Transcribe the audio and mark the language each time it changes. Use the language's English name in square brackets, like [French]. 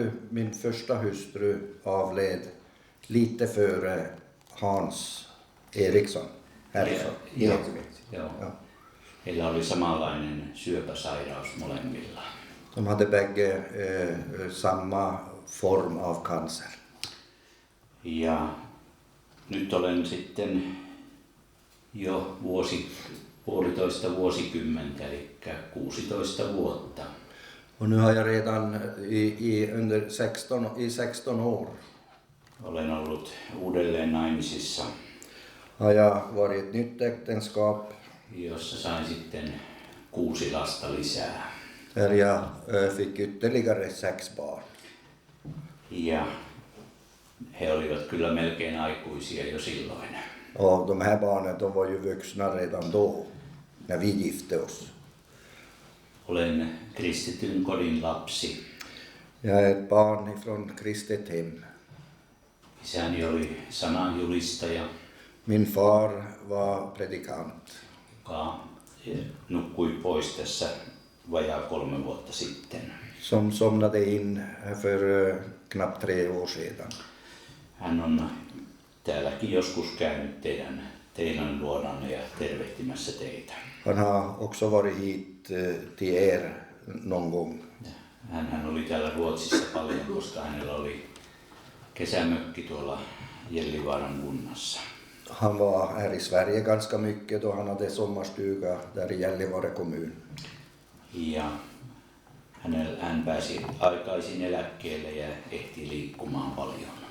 [Swedish] Min första hustru avled lite före Hans Eriksson. Härifrån. Joo. Joo. Ja. [Finnish] Heillä oli samanlainen syöpäsairaus molemmilla. [Swedish] De hade bägge samma form av cancer. [Finnish] Ja nyt olen sitten jo puolitoista vuosikymmentä, eli 16 vuotta. [Swedish] Och nu har jag redan under 16 år [Finnish] Olen ollut uudelleen naimisissa, [Swedish] har jag varit i ett nytt äktenskap [Finnish] jossa sain sitten 6 lasta lisää. [Swedish] där jag fick ytterligare 6 barn. [Finnish] Ja he olivat kyllä melkein aikuisia jo silloin. [Swedish] Och de här barnen, de var ju vuxna redan då, när vi gifte oss. [Finnish] Olen kristityn kodin lapsi. [Swedish] Jag är ett barn ifrån kristet hem. [Finnish] Isäni oli sananjulistaja, [Swedish] Min far var predikant. [Finnish] joka nukkui pois tässä vajaa 3 vuotta sitten. [Swedish] Som somnade in för knappt 3 år sedan. [Finnish] Hän on täälläkin joskus käynyt teidän luonanne ja tervehtimässä teitä. [Swedish] Han har också varit hit till er någon gång. [Finnish] Hän oli täällä Ruotsissa paljon, koska hänellä oli kesämökki tuolla Gällivaaran kunnassa. [Swedish] Han var här i Sverige ganska mycket då han hade sommarstuga där i Gällivare kommun. [Finnish] Ja hän pääsi aikaisin eläkkeelle ja ehti liikkumaan paljon.